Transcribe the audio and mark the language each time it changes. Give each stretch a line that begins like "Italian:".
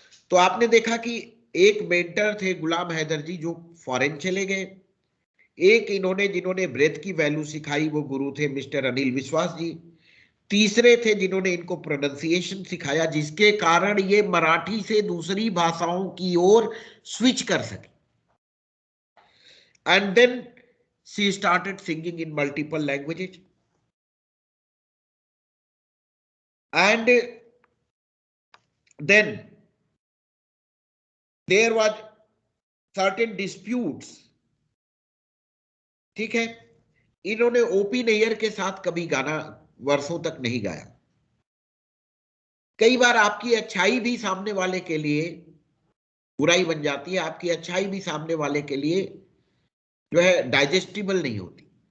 Hindi: तो आपने देखा कि एक मेंटर थे गुलाम हैदर जी जो फॉरेन चले गए। एक इन्होंने जिन्होंने ब्रेथ की वैल्यू सिखाई वो गुरु थे मिस्टर अनिल विश्वास जी। तीसरे थे जिन्होंने इनको प्रोनाउंसिएशन सिखाया, जिसके कारण ये मराठी से दूसरी भाषाओं की ओर स्विच कर सके।
English: And then she started singing in multiple languages. And then there was certain disputes,
Hindi: ठीक है। इन्होंने ओपी नैयर के साथ कभी गाना वर्षों तक नहीं गाया। कई बार आपकी अच्छाई भी सामने वाले के लिए बुराई बन जाती है, आपकी अच्छाई भी सामने वाले के लिए जो है डाइजेस्टिबल नहीं होती।